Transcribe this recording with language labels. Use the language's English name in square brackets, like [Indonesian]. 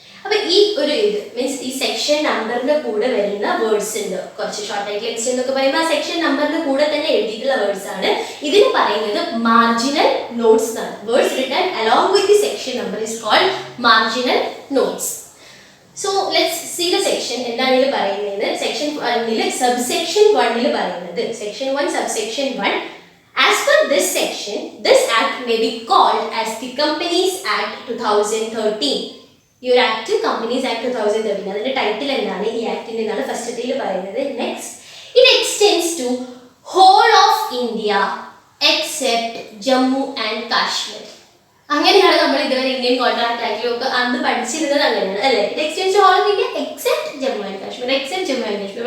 [Malayalam] അപ്പൊ ഈ ഒരു ഇത് മീൻസ് ഈ സെക്ഷൻ നമ്പറിന്റെ കൂടെ വരുന്ന വേർഡ്സ് ഉണ്ട്. കുറച്ച് ഷോർട്ട് ടൈറ്റിൽ, എക്സ്റ്റെന്റ് എന്നൊക്കെ പറയുമ്പോൾ ആ സെക്ഷൻ നമ്പറിന്റെ കൂടെ തന്നെ എഴുതിയിട്ടുള്ള വേർഡ്സ് ആണ്. ഇതിന് പറയുന്നത് മാർജിനൽ നോട്ട്സ് എന്നാണ്. [English] Words written along with the section number is called marginal notes. So let's see the section. [Malayalam] എന്താണ് ഇതിൽ പറയുന്നത്? [English] section 1 subsection 1 [Malayalam] പറയുന്നത് [English] Section 1 subsection 1, as per this section this act may be called as the Companies Act 2013. [Malayalam] ഈ ഒരു act companies act 2013. അതിന്റെ title എന്താണ്? ഈ ആക്ടിന്റെ എന്നാണ് ഫസ്റ്റത്തിൽ പറയുന്നത്. [English] Next, it extends to whole of India except Jammu and Kashmir. [Malayalam] അങ്ങനെയാണ് നമ്മൾ ഇതുവരെ ഇന്ത്യൻ കോൺട്രാക്ട് ആക്ടിലൊക്കെ അന്ന് പഠിച്ചിരുന്നത്. അങ്ങനെയാണ് അല്ലേ? [English] It extends to whole of India except Jammu and Kashmir, except Jammu and Kashmir.